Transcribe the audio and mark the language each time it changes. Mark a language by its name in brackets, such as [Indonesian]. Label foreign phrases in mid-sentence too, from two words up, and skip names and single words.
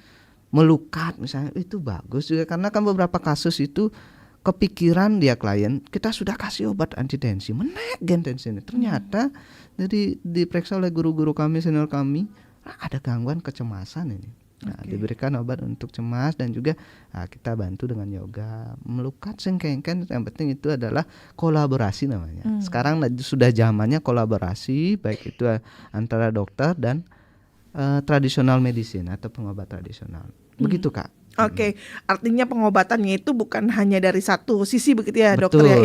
[Indonesian] Melukat misalnya itu bagus juga karena kan beberapa kasus itu kepikiran dia klien, kita sudah kasih obat anti tensi, menaik gen tensi ini. Ternyata dari diperiksa oleh guru-guru kami, senior kami, ada gangguan kecemasan ini. Nah, diberikan obat untuk cemas dan juga kita bantu dengan yoga. [Balinese] Melukat sengkengken, [Indonesian] yang penting itu adalah kolaborasi namanya. Sekarang sudah zamannya kolaborasi, baik itu antara dokter dan tradisional medicine atau pengobat tradisional. Begitu Kak. Oke, artinya pengobatannya itu bukan hanya dari satu sisi begitu ya dokter ya.